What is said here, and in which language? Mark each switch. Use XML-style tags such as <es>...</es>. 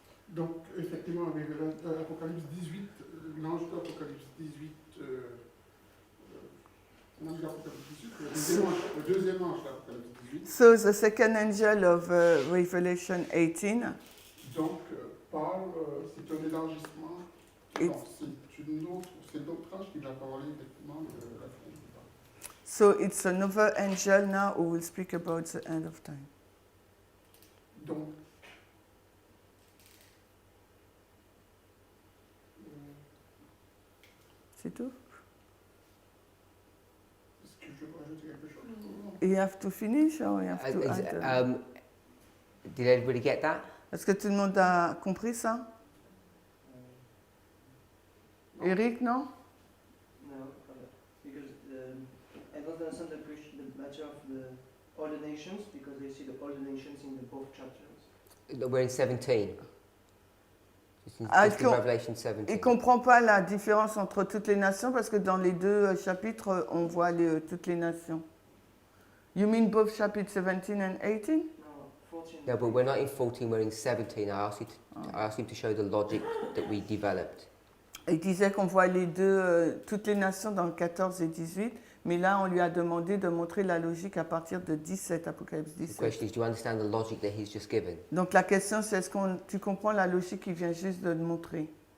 <fr>donc effectivement, Apocalypse 18, l'ange d'Apocalypse 18, l'ange d'Apocalypse 18, le deuxième ange d'Apocalypse 18,</fr> <en>So the second angel of Revelation 18,</en> <fr>donc parle, c'est un élargissement, Et- non, c'est d'autres anges qui va parler effectivement de la fin du temps.</fr> <en>so it's another angel now who will speak about the end of time.</en> <fr>Donc, C'est tout? est-ce que je peux rajouter quelque chose?</fr> <en>You have to finish or you have to add? Did everybody get that?</en> <fr>Est-ce que tout le monde a compris ça? Eric, non?</fr> <en>No, because I don't understand the matter of all the nations, because they see all the nations in the both chapters. No, we're in 17. Just in Ah, Revelation</en> <fr>Il</fr> <en>17.</en> <fr>ne comprend pas la différence entre toutes les nations parce que dans les deux chapitres, on voit toutes les nations.</fr> <en>You mean both chapters 17 and 18? No, 14. No, but we're not in 14, we're in 17. I asked you to show the logic that we developed.</en> <fr>Il disait qu'on voit les deux, toutes les nations dans le 14 et 18, mais là, on lui a demandé de montrer la logique à partir de 17, Apocalypse</fr> <en>The</en> <fr>17.</fr> <en>question is, do you understand the logic that he's just given?</en> <fr>Donc la question, c'est est-ce que tu comprends la logique qu'il vient juste de te montrer?</fr>